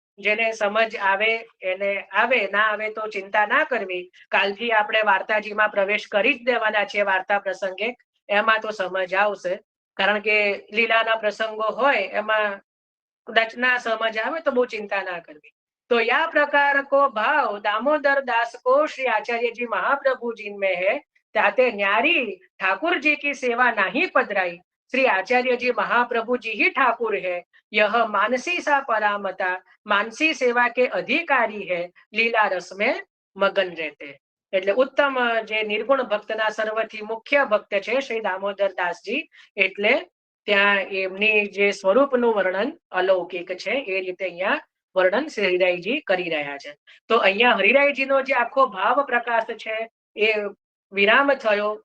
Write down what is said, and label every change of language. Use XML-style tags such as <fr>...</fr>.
<gu>જેને સમજ આવે એને આવે, ના આવે તો ચિંતા ના કરવી. કાલથી આપણે વાર્તાજીમાં પ્રવેશ કરી જ દેવાના છે. વાર્તા પ્રસંગે એમાં તો સમજ આવશે, કારણ કે લીલાના પ્રસંગો હોય એમાં કદાચ ના સમજ આવે તો બહુ ચિંતા ના કરવી.</gu> <hi>તો યા પ્રકાર કો ભાવ દામોદર દાસ को श्री आचार्य जी महाप्रभु जी में है, ताते न्यारी ठाकुर जी की सेवा नहीं पधराई, श्री आचार्य जी महाप्रभु जी ही ठाकुर है, यह मानसी सा परामता मानसी सेवा के अधिकारी है, લીલા રસ में મગન રહેતે.</hi> <gu>એટલે ઉત્તમ જે નિર્ગુણ ભક્તના સર્વથી મુખ્ય ભક્ત છે શ્રી દામોદર દાસજી. એટલે ત્યાં એમની જે સ્વરૂપનું વર્ણન અલૌકિક છે એ રીતે અહીંયા વર્ણન શ્રી હરિરાયજી કરી રહ્યા છે. તો અહીંયા હરિરાયજીનો જે આખો ભાવ પ્રકાશ છે એ વિરામ થયો.</gu>